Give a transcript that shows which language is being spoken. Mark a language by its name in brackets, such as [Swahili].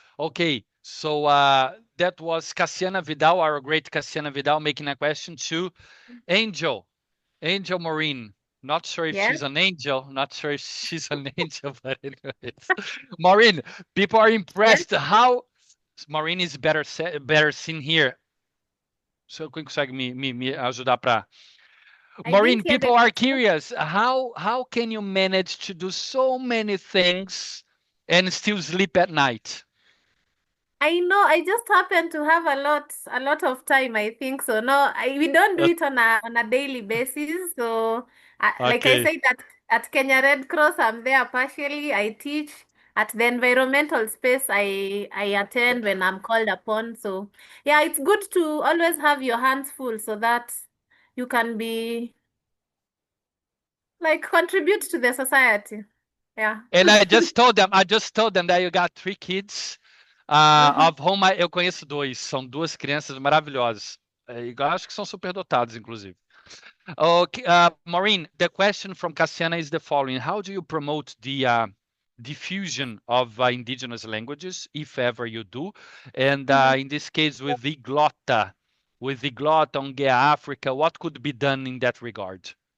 [English] Okay, so that was Cassiana Vidal, our great Cassiana Vidal, making a question to Angel Maureen. Not sure if she's an angel, not sure if she's an angel, but anyways. Maureen, people are impressed how Maureen is better seen here. [Portuguese] So quem consegue me ajudar para Maureen, [English] people are curious. How can you manage to do so many things and still sleep at night? I know. I just happen to have a lot of time. I think so. No, we don't do it on a daily basis. So, like I said, at Kenya Red Cross, I'm there partially. I teach at the environmental space. I attend when I'm called upon. So, yeah, it's good to always have your hands full so that you can be like contribute to the society. Yeah. And I just told them that you got 3 kids. Of whom [Portuguese] eu conheço dois, são duas crianças maravilhosas. Acho que são superdotados, inclusive. [English] Okay, Maureen, the question from Cassiana is the following. How do you promote the diffusion of indigenous languages, if ever you do? And in this case, with Yglota, Ongea Afrika, what could be done in that regard?